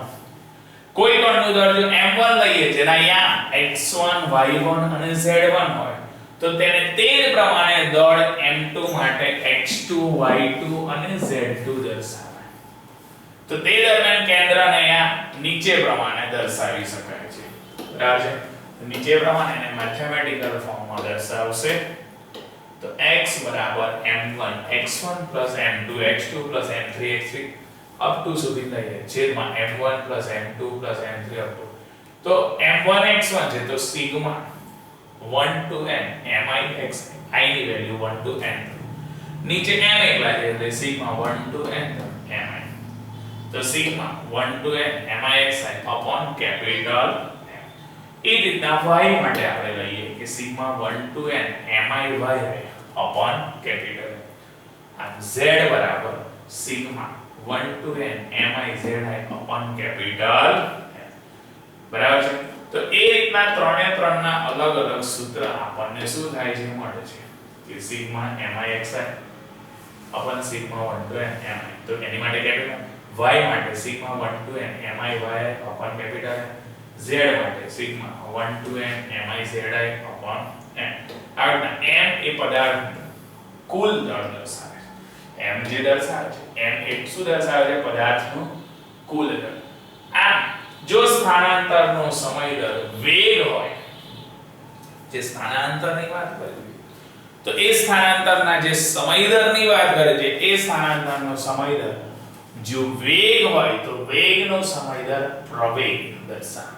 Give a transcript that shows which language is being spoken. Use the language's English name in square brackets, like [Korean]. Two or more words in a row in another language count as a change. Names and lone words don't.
[Gujarati] કોઈ કણનું દળ જો m1 લઈએ જેના યામ x1 y1 અને z1 હોય, તો તેને તે જ પ્રમાણે દળ m2 માટે x2 y2 અને z2 દર્શાવાય. તો તે દરમિયાન કેન્દ્રને અહીંયા નીચે પ્રમાણે દર્શાવી શકાય છે. બરાબર છે? નીચે પ્રમાણે એને મેથેમેટિકલ ફોર્મમાં દર્શાવશે. તો x બરાબર m1 x1 m2 x2 m3 x3 [English] up to [Gujarati] સુધી લઈએ, છેદમાં m1 m2 m3 [English] up to. [Gujarati] તો m1 x1 છે તો સિગ્મા 1 to n mi x i ની વેલ્યુ 1 to n. નીચે m એકલા છે એટલે સિગ્મા 1 to n mi. તો સિગ્મા 1 to n mixi [English] upon capital M. [Gujarati] એ રીતના y માટે આપણે લઈએ કે સિગ્મા 1 to n miyi [English] upon capital M. [Gujarati] આ z બરાબર સિગ્મા 1 to n mizi [English] upon capital M. [Gujarati] બરાબર છે? તો એ રીતના ત્રણે ત્રણના અલગ અલગ સૂત્ર આપણને શું થાય છે, મળે છે કે સિગ્મા mixi upon સિગ્મા 1 to n mi. તો એની માટે કેપિટલ y માટે સિગ્મા 1 to n miyi [English] upon capital M. [Gujarati] z માટે સિગ્મા 1 to n mizi upon n. આ રીતના m એ પદાર્થ કુલ દળ દર્શાવે છે. m જે દર્શાવે છે, m એ શું દર્શાવે છે, પદાર્થનું કુલ દળ. આ જો સ્થાનાંતરનો સમય દર વેગ હોય, જે સ્થાનાંતરની વાત કરી તો એ સ્થાનાંતરના જે સમય દરની વાત કરે છે, એ સ્થાનાંતરનો સમય દર જો વેગ હોય તો વેગનો સમય દર પ્રવેગ દર્શાવે.